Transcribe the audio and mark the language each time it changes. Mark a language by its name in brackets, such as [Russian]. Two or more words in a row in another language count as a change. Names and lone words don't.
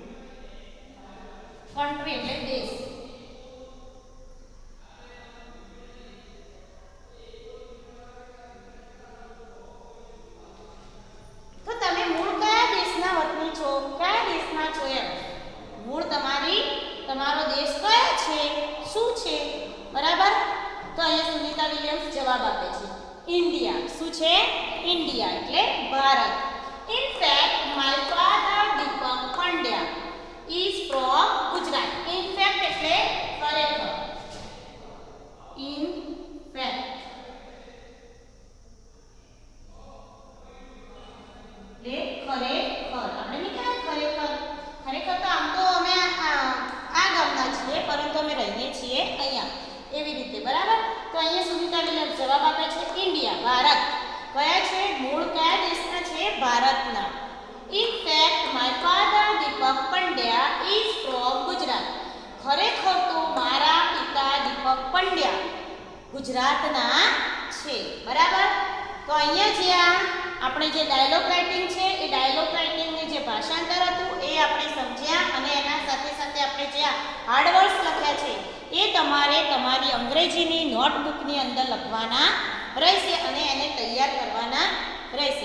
[Gujarati] કન્ટ્રી એટલે દેશ. તો તમે મૂળ કયા દેશના વતની છો? કયા દેશના છો એમ. મૂળ તમારો દેશ કયો છે? શું છે? બરાબર. તો અહીંયા સુનિતા વિલિયમ્સ જવાબ આપે છે ઇન્ડિયા. શું છે? ઇન્ડિયા એટલે ભારત. [English] In fact, my father Deepak Pandya is from Gujarat. In fact [Gujarati] એટલે ખરેખર. [English] In fact [Gujarati] એટલે ખરેખર. આપણે નહીં કહેવાય ખરેખર તો આમ તો અમે આ ગામના છીએ, પરંતુ અમે રહીએ છીએ અહીંયા. એવી રીતે. બરાબર. તો અહીંયા સુનિતા વિલિયમ્સ જવાબ આપે છે ઇન્ડિયા, ભારત. કયા છે? મૂળ કયા દેશના છે? ભારતના. [English] In fact, my father Deepak Pandya is from Gujarat. [Gujarati] ખરેખર તો મારા પિતા દીપક પંડ્યા ગુજરાતના છે. બરાબર. તો અહીંયા જે આપણે જે [English] dialogue writing [Gujarati] છે એ ડાયલોગ રાઇટિંગનું જે ભાષાંતર હતું એ આપણે સમજ્યા, અને એના સાથે સાથે આપણે જે [English] hard words [Gujarati] લખ્યા છે એ તમારે તમારી અંગ્રેજીની નોટબુકની અંદર લખવાના રહેશે અને એને તૈયાર કરવાના રહેશે.